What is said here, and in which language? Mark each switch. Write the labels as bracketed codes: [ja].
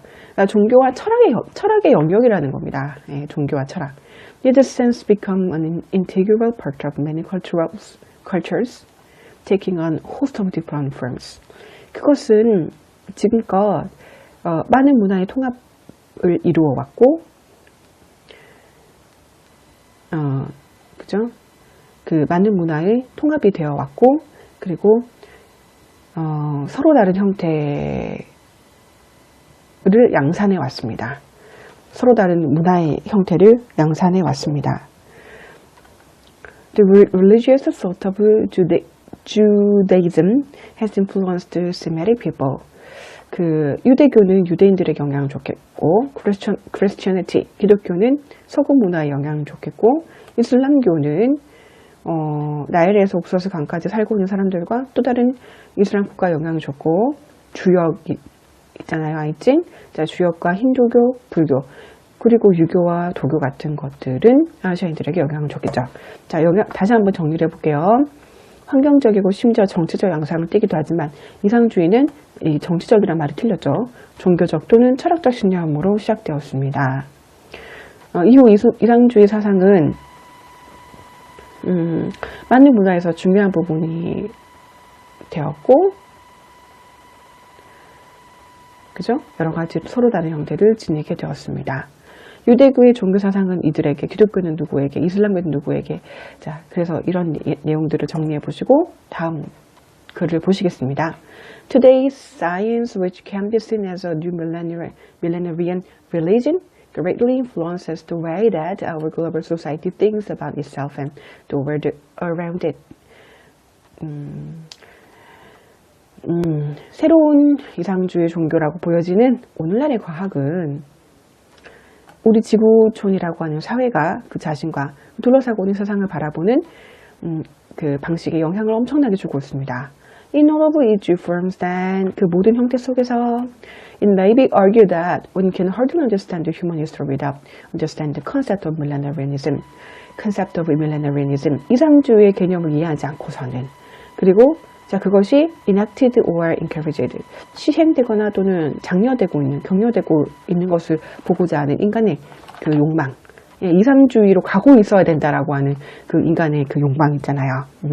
[ko] 그러니까 종교와 철학의 영역이라는 겁니다. 예, 종교와 철학. [en] It has since become an integral part of many cultures, taking on a host of different forms. [ko] 그것은 지금껏 많은 문화의 통합을 이루어 왔고, 그죠? 그 많은 문화의 통합이 되어 왔고, 그리고 서로 다른 형태를 양산해 왔습니다. 서로 다른 문화의 형태를 양산해 왔습니다. [en] The religious thought of Judaism has influenced Semitic people. [ko] 그 유대교는 유대인들의 영향을 줬겠고, Christianity, 기독교는 서구 문화의 영향을 줬겠고, 이슬람교는 나일에서 옥수수 강까지 살고 있는 사람들과 또 다른 이슬람 국가 영향을 줬고, 주역이 있잖아요. 아이찐. 자, 주역과 힌두교, 불교, 그리고 유교와 도교 같은 것들은 아시아인들에게 영향을 줬겠죠. 자, 다시 한번 정리를 해볼게요. 환경적이고 심지어 정치적 양상을 띠기도 하지만 이상주의는 이 정치적이란 말이 틀렸죠. 종교적 또는 철학적 신념으로 시작되었습니다. 이후 이상주의 사상은 많은 문화에서 중요한 부분이 되었고, 그죠? 여러 가지 서로 다른 형태를 지니게 되었습니다. 유대교의 종교 사상은 이들에게, 기독교는 누구에게, 이슬람교는 누구에게. 자, 그래서 이런 내용들을 정리해 보시고 다음 글을 보시겠습니다. [en] Today's science, which can be seen as a new millenarian religion, greatly influences the way that our global society thinks about itself and the world around it. [ko] 새로운 이상주의 종교라고 보여지는 오늘날의 과학은 우리 지구촌이라고 하는 사회가 그 자신과 둘러싸고 있는 세상을 바라보는 그 방식에 영향을 엄청나게 주고 있습니다. [en] In all of its forms, then [ko] 그 모든 형태 속에서 [en] it may be argued that one can hardly understand the human history without understand the concept of millenarianism. concept of millenarianism. [ko] 이상주의의 개념을 이해하지 않고서는, 그리고 자, 그것이 [en] enacted or encouraged, [ko] 시행되거나 또는 장려되고 있는, 격려되고 있는 것을 보고자 하는 인간의 그 욕망, 이상주의로 가고 있어야 된다라고 하는 그 인간의 그 욕망 있잖아요.